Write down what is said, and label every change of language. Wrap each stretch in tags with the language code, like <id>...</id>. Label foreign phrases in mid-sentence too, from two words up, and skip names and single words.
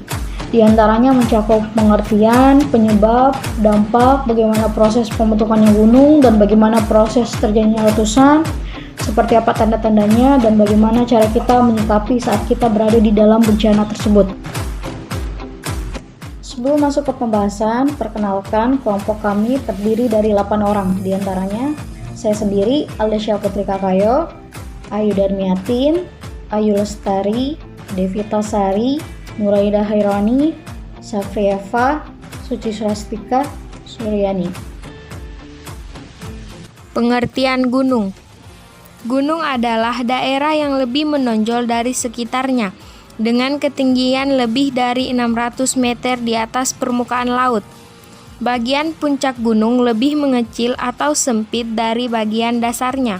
<id>Di antaranya mencakup pengertian, penyebab, dampak, bagaimana proses pembentukannya gunung, dan bagaimana proses terjadinya letusan, seperti apa tanda-tandanya, dan bagaimana cara kita menyikapi saat kita berada di dalam bencana tersebut. Sebelum masuk ke pembahasan, perkenalkan kelompok kami terdiri dari 8 orang. Di antaranya, saya sendiri, Aldesya Putri Kakayo, Ayu Darmiatin, Ayu Lestari, Devita Sari, Nuraida Hairani, Safrieva, Suci Swastika, Suryani. Pengertian gunung. Gunung adalah daerah yang lebih menonjol dari sekitarnya, dengan ketinggian lebih dari 600 meter di atas permukaan laut. Bagian puncak gunung lebih mengecil atau sempit dari bagian dasarnya.</id>